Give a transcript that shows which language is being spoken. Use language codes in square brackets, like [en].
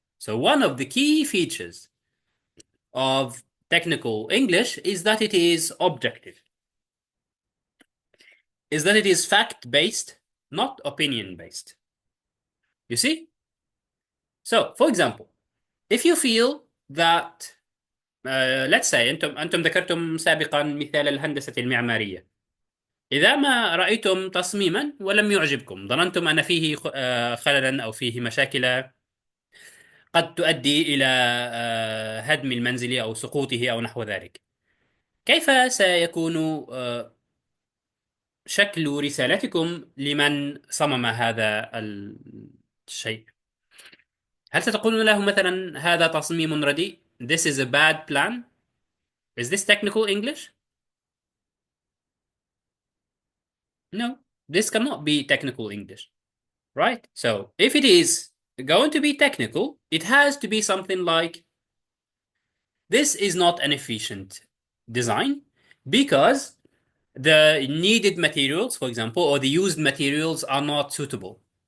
[en] So one of the key features of technical English is that it is objective, is that it is fact-based, not opinion-based. You see? So, for example, if you feel that let's say [ar] أنتم ذكرتم سابقا مثال الهندسة المعمارية. إذا ما رأيتم تصميما ولم يعجبكم، ظننتم أن فيه خللا أو فيه مشاكل قد تؤدي إلى هدم المنزل أو سقوطه أو نحو ذلك، كيف سيكون شكل رسالتكم لمن صمم هذا الشيء؟ هل ستقولون له مثلا هذا تصميم رديء؟ [en] This is a bad plan. Is this technical English? No, this cannot be technical English, right? So if it is going to be technical, it has to be something like this is not an efficient design because the needed materials, for example, or the used materials are not suitable.